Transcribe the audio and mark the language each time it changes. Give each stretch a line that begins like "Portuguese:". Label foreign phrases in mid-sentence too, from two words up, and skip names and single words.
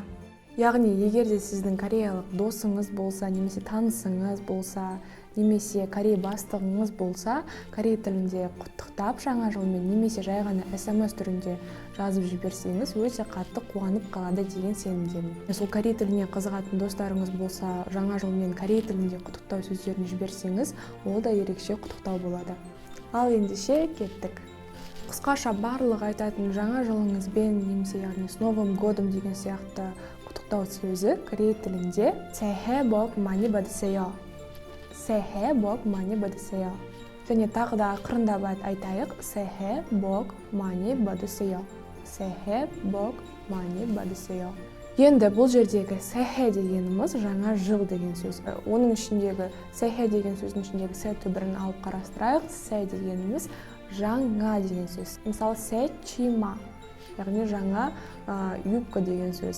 Kazakh: Яғни, егер де сіздің кореялық досыңыз болса, немесе танысыңыз болса, немесе корей бастығыңыз болса, корей тілінде құттықтап жаңа жылмен, немесе жай ғана SMS түрінде жазып жіберсеңіз, өте қатты қуанып қалады деген сенімдемін. Сол корей тіліне қызығатын достарыңыз болса, жаңа жылмен корей тілінде құттықтау сөздерін жіберсеңіз, ол да ерекше құттықтау болады. Ал ендеше кеттік. Қысқаша барлық айтатын жаңа жылыңызбен, немесе яғни
Russian: с Новым годом
Kazakh: деген сияқты құттықтау сөзі корей тілінде
Korean: 새해 복 많이 받으세요. 새해 복 많이 받으세요.
Kazakh: Және тағы да ақырындап айтайық.
Korean: 새해 복 많이 받으세요. 새해 복 많이 받으세요.
Kazakh: Енді бұл жердегі 새해 дегеніміз жаңа жыл деген сөз. Оның ішіндегі 새해 деген сөздің ішіндегі сэ түбірін алып қарастырайық. Сэ дегеніміз жаңа деген сөз. Мысалы
Korean: 새 치마,
Kazakh: яғни жаңа юбка деген сөз.